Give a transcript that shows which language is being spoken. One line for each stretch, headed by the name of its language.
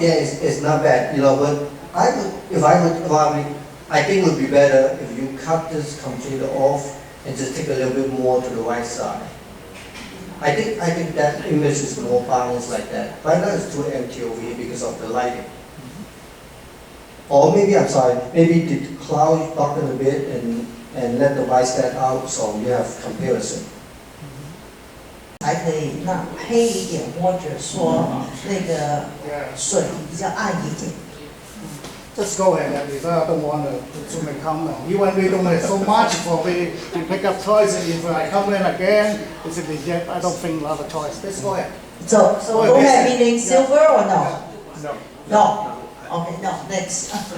English: yeah, it's not bad, but I think it would be better if you cut this completely off and just take a little bit more to the right side. I think that image is more balanced like that. Right now it's too empty over here because of the lighting. Or maybe, I'm sorry, maybe the cloud darken a bit and let the white stand out so you have comparison.
Chinese: 才可以那黑一点，或者说那个水比较暗一点。
English: Just go ahead, because I don't want to make comment. Even we don't have so much for we to pick up choices. If I come in again, it's a reject. I don't think a lot of choice. Let's go ahead. So go ahead, meaning silver or no? No. No. Okay, no. Next.